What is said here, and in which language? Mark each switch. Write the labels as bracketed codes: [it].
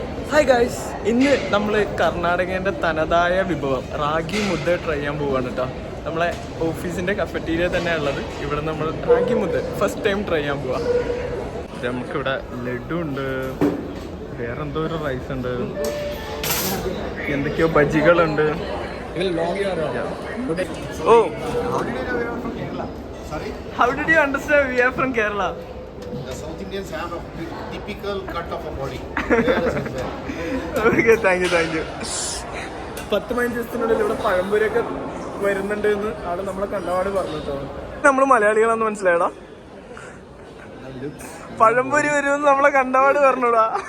[ml] Hi guys, ഇന്ന് നമ്മൾ കർണാടകേൻ്റെ തനതായ വിഭവം റാഗി മുദ്ദ ട്രൈ ചെയ്യാൻ പോവാണ് കേട്ടോ. നമ്മളെ ഓഫീസിൻ്റെ കഫറ്റീരിയ തന്നെ ഉള്ളത്. ഇവിടെ നമ്മൾ റാഗി മുദ്ദ ഫസ്റ്റ് ടൈം ട്രൈ ചെയ്യാൻ പോവാം. നമുക്കിവിടെ ലഡു ഉണ്ട്, വേറെന്തോ ഒരു റൈസ് ഉണ്ട്, എന്തൊക്കെയോ ബജികളുണ്ട്. [en] Oh, how did you understand we are from Kerala? The South Indians have a typical cut of a body. Okay, thank you. [ml] 10-15 ദിവസത്തിനുള്ളിൽ ഇവിടെ പഴംപൊരിയൊക്കെ വരുന്നുണ്ട് എന്ന് ആള് നമ്മളെ കണ്ടപാട് പറഞ്ഞു കേട്ടോ. നമ്മള് മലയാളികളാന്ന് മനസ്സിലായടാ. പഴംപൊരി വരുമെന്ന് നമ്മളെ കണ്ടപാട് പറഞ്ഞൂടാ.